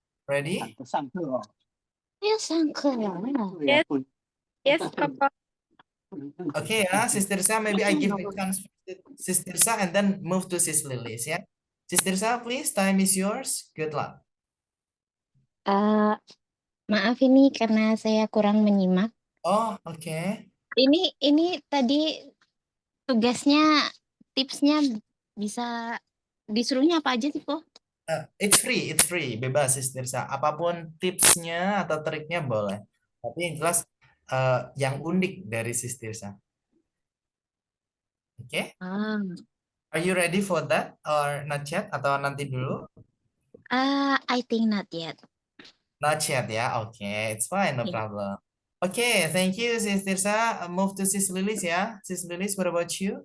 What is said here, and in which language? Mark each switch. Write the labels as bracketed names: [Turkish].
[English] Ready? Yes, yes Koko. Okay, Sis Tirsa, maybe I give a chance to Sis Tirsa and then move to Sis Lilis, yeah. Sis Tirsa, please, time is yours. Good luck. [Indonesian] Maaf ini karena saya kurang menyimak. [English] Oh, okay. [Indonesian] Ini tadi tugasnya, tipsnya bisa disuruhnya apa aja sih, Po? [English] It's free, [Indonesian] bebas Sis Tirsa. Apapun tipsnya atau triknya boleh. Tapi yang jelas yang unik dari Sis Tirsa. Oke? [English] Are you ready for that or not yet? [Indonesian] Atau nanti dulu? [English] I think not yet. Not yet ya. Okay, it's fine, no Yeah. problem. Okay, thank you Sis Tirsa. Move to Sis Lilis ya. Sis Lilis, what about you?